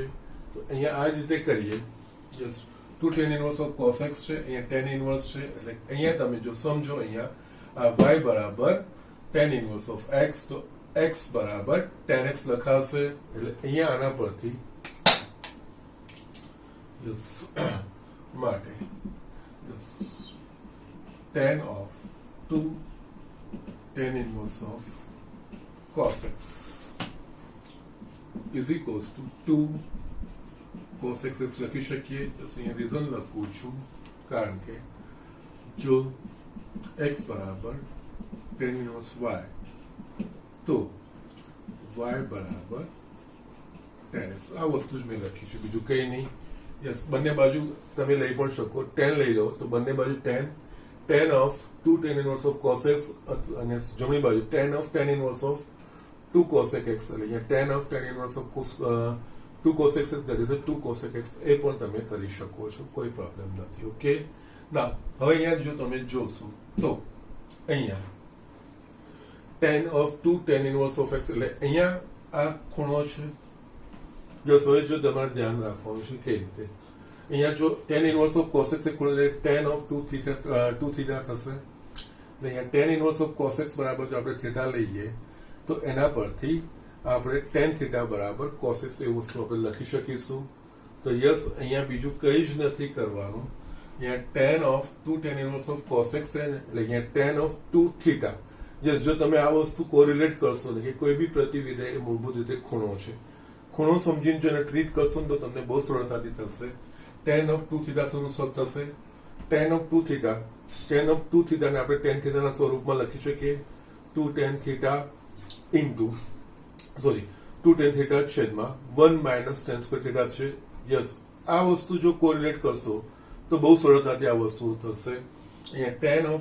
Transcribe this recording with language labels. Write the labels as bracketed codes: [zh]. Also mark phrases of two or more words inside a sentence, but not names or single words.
[gu] તો અહીંયા આ રીતે કરીએ. યસ 2 [en] tan inverse of cos x [gu] છે, અહીંયા [en] tan inverse [gu] છે એટલે અહીંયા તમે જો સમજો અહીંયા આ y બરાબર [en] tan inverse of x [gu] તો x બરાબર [en] tan x [gu] લખાશે એટલે અહીંયા આના પરથી યસ માટે યસ [en] tan of 2 tan inverse of cos x is equals to 2 cos x [gu] લખી શકીએ. અહીંયા રીઝન લખું છું કારણ કે જો x બરાબર [en] tan inverse y [gu] તો y બરાબર [en] tan x [gu] આ વસ્તુ જ મેં લખી છે બીજું કંઈ નહીં. યસ બંને બાજુ તમે લઈ પણ શકો tan લઈ લો તો બંને બાજુ [en] tan of 2 tan inverse of cos x [gu] અને જમણી બાજુ [en] tan of tan inverse of 2 cosec x [gu] એટલે અહીંયા [en] tan of tan inverse of 2 cosec x that is 2 cosec x [gu] એ પણ તમે કરી શકો છો, કોઈ પ્રોબ્લેમ નથી. ઓકે, ના હવે અહીંયા જો તમે જોશો તો અહીંયા [en] tan of 2 tan inverse of x [gu] એટલે અહીંયા આ ખૂણો છે. જો હવે જો તમારે ધ્યાન રાખવાનું છે કઈ રીતે અહીંયા જો [en] tan inverse of cos x [gu] એ ખૂણો એટલે [en] tan of 2 theta [gu] થશે. અહીંયા [en] tan inverse of cos x [gu] બરાબર જો આપણે થીટા લઈએ તો એના પરથી આપણે [en] tan theta [gu] બરાબર [en] cos x [gu] એ વસ્તુ આપણે લખી શકીશું. તો યસ અહીંયા બીજું કંઈ જ નથી કરવાનું [hi] यहाँ tan ऑफ 2 tan इनवर्स ऑफ cos x है [gu] એટલે [hi] यहाँ tan ऑफ 2 थीटा यस [gu] જો તમે આ વસ્તુ કોરિલેટ કરશો ને કે કોઈ બી પ્રતિવિધેય એ મૂળભૂત રીતે ખૂણો છે ખૂણો સમજીને જો એને ટ્રીટ કરશો ને તો તમને બહુ સરળતાથી થશે [en] tan of 2 theta [gu] શું થશે [en] tan of 2 theta [gu] ને આપણે tan થીટાના સ્વરૂપમાં લખી શકીએ [en] 2 tan theta into 2 tan theta [gu] છેદમાં [en] 1 minus tan square theta [gu] છે યસ આ વસ્તુ જો કોરિલેટ કરશો તો બહુ સરળતાથી આ વસ્તુ થશે અહીંયા [en] tan of